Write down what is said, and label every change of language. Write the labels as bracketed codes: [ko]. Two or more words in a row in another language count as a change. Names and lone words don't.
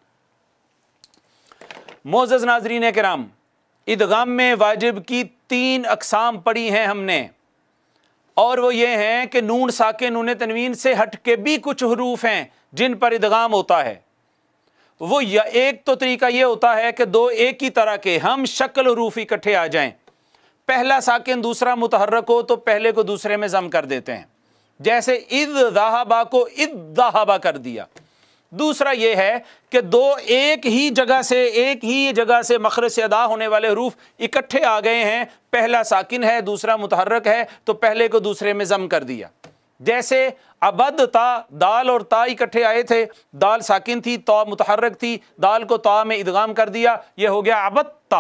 [ur] معزز ناظرین کرام، ادغام میں واجب کی 3 اقسام پڑھی ہیں ہم نے، اور وہ یہ ہیں کہ نون ساکن نون تنوین سے ہٹ کے بھی کچھ حروف ہیں جن پر ادغام ہوتا ہے۔ وہ ایک تو طریقہ یہ ہوتا ہے کہ دو ایک ہی طرح کے ہم شکل حروف اکٹھے آ جائیں، پہلا ساکن دوسرا متحرک ہو تو پہلے کو دوسرے میں ضم کر دیتے ہیں، جیسے [ar] إذ ذهبا [ur] को [ar] إذ ذهبا [ur] کر دیا. دوسرا یہ ہے کہ دو ایک ہی جگہ سے مخرج سے ادا ہونے والے حروف اکٹھے آ گئے ہیں، پہلا ساکن ہے دوسرا متحرک ہے تو پہلے کو دوسرے میں ضم کر دیا. جیسے عبد تا، دال اور تا اکٹھے آئے تھے، دال ساکن تھی، تا متحرک تھی، دال کو تا میں ادغام کر دیا، یہ ہو گیا عبتّا.